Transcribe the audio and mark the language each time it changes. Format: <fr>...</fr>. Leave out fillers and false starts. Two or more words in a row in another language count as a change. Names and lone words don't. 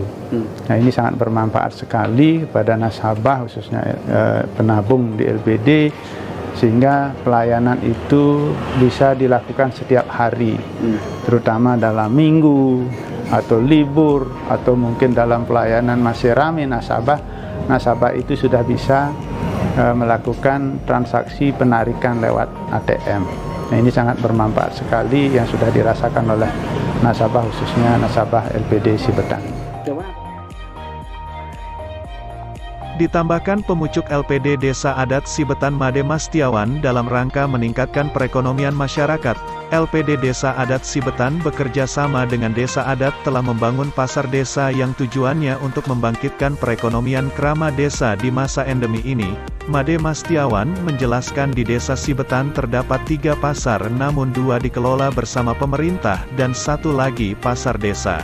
<id>Nah, ini sangat bermanfaat sekali kepada nasabah khususnya penabung di LPD, sehingga pelayanan itu bisa dilakukan setiap hari, terutama dalam minggu atau libur atau mungkin dalam pelayanan masih ramai nasabah itu sudah bisa melakukan transaksi penarikan lewat ATM. Nah, ini sangat bermanfaat sekali yang sudah dirasakan oleh nasabah khususnya nasabah LPD Sibetan. Ditambahkan pemucuk LPD Desa Adat Sibetan Made Mastiawan dalam rangka meningkatkan perekonomian masyarakat, LPD Desa Adat Sibetan bekerja sama dengan Desa Adat telah membangun pasar desa yang tujuannya untuk membangkitkan perekonomian krama desa di masa endemi ini. Made Mastiawan menjelaskan di Desa Sibetan terdapat 3 pasar namun 2 dikelola bersama pemerintah dan 1 lagi pasar desa.</id>